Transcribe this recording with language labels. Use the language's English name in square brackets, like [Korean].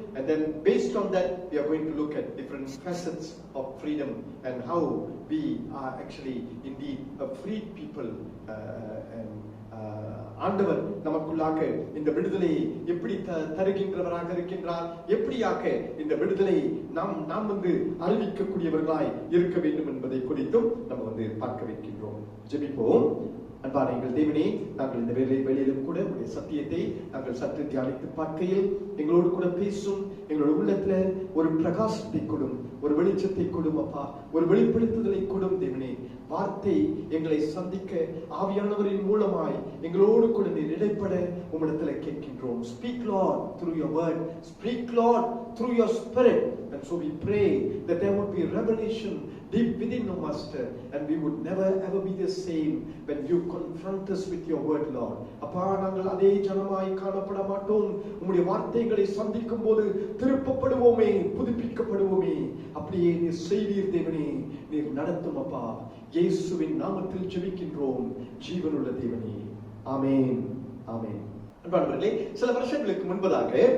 [English] And then based on that we are going to look at different facets of freedom and how we are actually indeed a freed people, and [Tamil] ஆண்டவர் நமக்குள்ளாக இந்த விடுதலையை எப்படி தருகின்றவராக இருக்கின்றார், எப்படியாக இந்த விடுதலையை நாம் வந்து அறிவிக்கக்கூடியவர்களாய் இருக்க வேண்டும் என்பதை குறித்தும் நம்ம வந்து பார்க்க வைக்கின்றோம். ஜெபிப்போம். அன்பான எங்கள் தேவனே, நாங்கள் இந்த வேளையிலும் கூட உடைய சத்தியத்தை நாங்கள் சற்று தியானித்து பார்க்கையில் எங்களோடு கூட பேசும், எங்களோட உள்ளத்துல ஒரு பிரகாசத்தை கொடும், ஒரு வெளிச்சத்தை கொடும் அப்பா, ஒரு வெளிப்படுத்துதலை கொடும் தேவனே. வார்த்தை எங்களை சந்திக்க ஆவியானவரின் மூலமாய் எங்களோடு கூட நீர் இடைப்பட உம்மிடத்துல கேட்கின்றோம். [English] Speak Lord through your word, speak Lord through your spirit, and so we pray that there would be revelation deep within us, Master, and we would never ever be the same when you confront us with your word, Lord. [Tamil] அப்பா, நாங்கள் அதே ஜனமாய் காணப்பட மாட்டோம். உம்முடைய வார்த்தைகளை சந்திக்கும் போது திருப்பப்படுவோமே, புதுப்பிக்கப்படுவோமே. அப்படியே நீர் செய்வீர் தேவனே, நீர் நடத்தும் அப்பா. இயேசுவின் நாமத்தில் ஜெபிக்கின்றோம் ஜீவனுள்ள தேவனே. ஆமென், ஆமென். அன்பானவர்களே, சில வருஷங்களுக்கு முன்பதாக